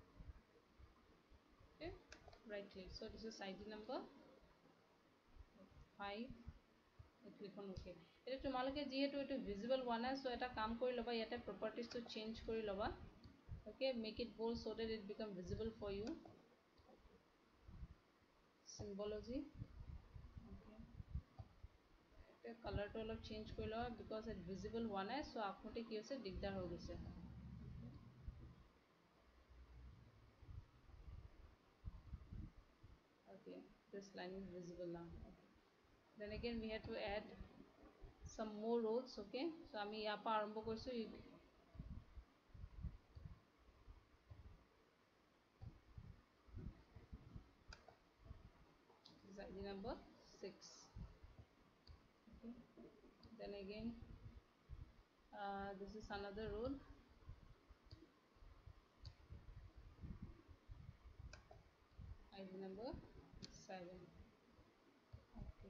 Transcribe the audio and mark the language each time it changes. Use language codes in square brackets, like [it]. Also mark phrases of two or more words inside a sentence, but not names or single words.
[en] Okay, right click. So this is id number click on OK. [as] এটা তোমালোকে যেহেতু এটো ভিজিবল হোৱা নাই সো এটা কাম কৰি লবা ইয়াতে প্ৰপাৰ্টিজ টো চেঞ্জ কৰি লবা [en] okay make it bold so that it become visible for you symbology okay [as] এটা color টো অলপ চেঞ্জ কৰি লবা [en] because it visible [as] হোৱা নাই সো আপোনতে কি হৈছে দিগদাৰ হৈ গৈছে [en] okay this line is visible now okay. Then again we have to add some more rows okay so [as] আমি ইয়াৰ পৰা আৰম্ভ কৰিছো [en] this is ID number 6 okay. Then again this is another row ID number 7 okay.